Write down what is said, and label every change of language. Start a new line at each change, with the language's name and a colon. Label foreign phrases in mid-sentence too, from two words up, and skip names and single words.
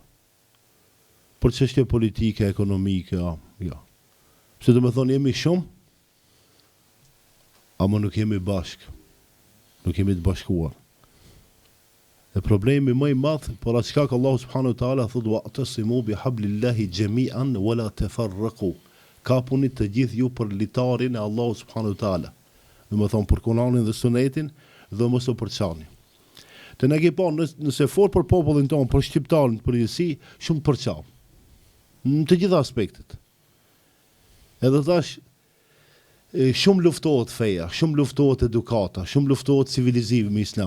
Albanian: Për çështje politike, ekonomike, jo. Pse do të thonë jemi shumë, ama nuk jemi bashkë. Nuk jemi të bashkuar. E problemi më i madh, por atë shkak Allahu
Arabic: سبحانه وتعالى
Albanian: thotë
Arabic: واعتصموا بحبل الله جميعا ولا تفرقوا.
Albanian: Kapuni të gjithë ju për litarin e Allahu
Arabic: سبحانه وتعالى.
Albanian: Do të thonë për Kur'anin dhe Sunetin dhe mos u përçani. Të ne ke pa nëse fol për popullin tonë, për shqiptarën në përgjithësi, shumë përçau. Në të gjitha aspektet. Edhe tash shumë luftohet feja, shumë luftohet edukata, shumë luftohet civilizimi me islam.